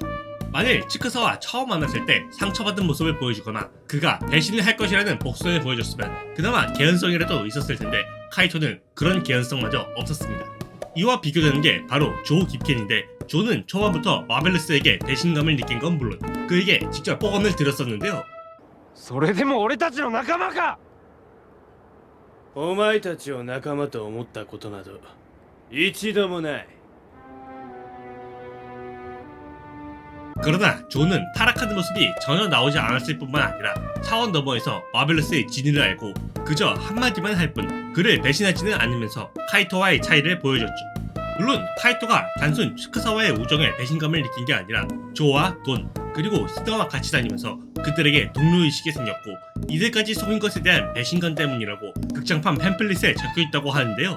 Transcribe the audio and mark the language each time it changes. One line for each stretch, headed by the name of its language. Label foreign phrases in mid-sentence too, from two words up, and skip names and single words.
Korean: 만일 치카사와 처음 만났을 때 상처받은 모습을 보여주거나 그가 배신을 할 것이라는 복선을 보여줬으면 그나마 개연성이라도 있었을 텐데, 카이토는 그런 개연성마저 없었습니다. 이와 비교되는 게 바로 조 깁켄인데, 조는 초반부터 마벨러스에게 배신감을 느낀 건 물론 그에게 직접 뽀검을 들었었는데요.
Japanese: それでも俺たちの仲間か。お前たちを仲間と思ったことなど一度もない。
Korean: 그러나 조는 타락하는 모습이 전혀 나오지 않았을 뿐만 아니라 차원 너머에서 마벨러스의 진위를 알고 그저 한마디만 할 뿐 그를 배신하지는 않으면서 카이토와의 차이를 보여줬죠. 물론 카이토가 단순 치카사와의 우정에 배신감을 느낀 게 아니라 조와 돈 그리고 히나와 같이 다니면서 그들에게 동료의식이 생겼고, 이들까지 속인 것에 대한 배신감 때문이라고 극장판 팸플릿에 적혀있다고 하는데요.